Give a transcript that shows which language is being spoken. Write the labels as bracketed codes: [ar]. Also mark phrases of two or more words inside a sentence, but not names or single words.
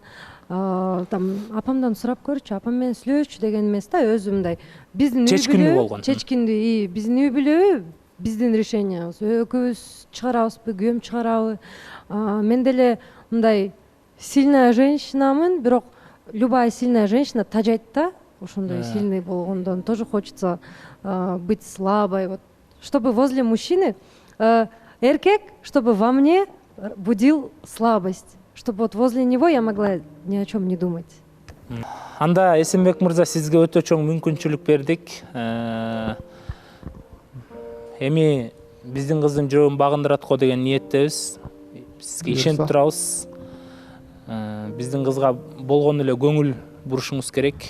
[ky] Апамдан сурап көрчү, апам менен сүйлөшчү деген эмес да, өзү мындай биздин үй бүлө, чечкиндүү, биздин үй бүлө, биздин решениябыз. Экөөбүз чыгарабызбы, күйөөм чыгарабы? Мен деле мындай [ru] сильная женщинамын, [ky] бирок [ru] любая сильная женщина [ky] тажайт да. Ошондой сильный болгондон [ru] тоже хочется быть слабой, вот, чтобы возле мужчины эркек, чтобы во мне будил слабость, чтобы вот возле него я могла ни о чем не думать. [ky] Анда Эсенбек мырза, сизге өтө чоң мүмкүнчүлүк бердик. Эми биздин кыздын жүрөгүн багындырат го деген ниеттебиз. Сизге ишенип турабыз. Биздин кызга болгону эле көңүл бурушуңуз керек.